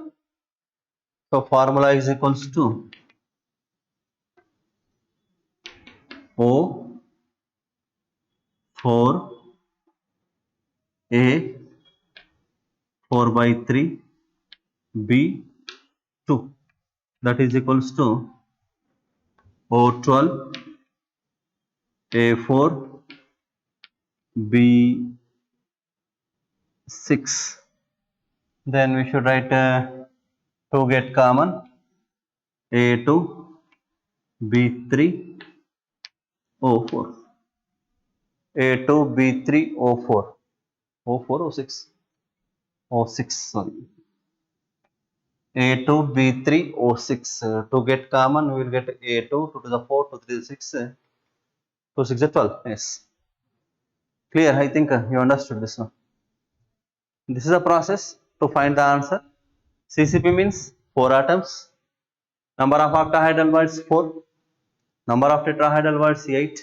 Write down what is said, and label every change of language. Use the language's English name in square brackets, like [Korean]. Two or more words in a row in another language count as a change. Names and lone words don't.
[English] So formula is equals to O 4 A 4 by 3 B 2, that is equals to O12 A4 B 6. Then we should write 2 get common, A2 B3 O4, A2 B3 O4, O4 O6, O6 sorry, A2 B3 O6. To get common we will get A2 2 to the 4 2 to the 6 2 6 is 12. Yes, clear? I think you understood this one. This is a process to find the answer. CCP means 4 atoms. Number of octahedral voids 4. Number of tetrahedral voids 8.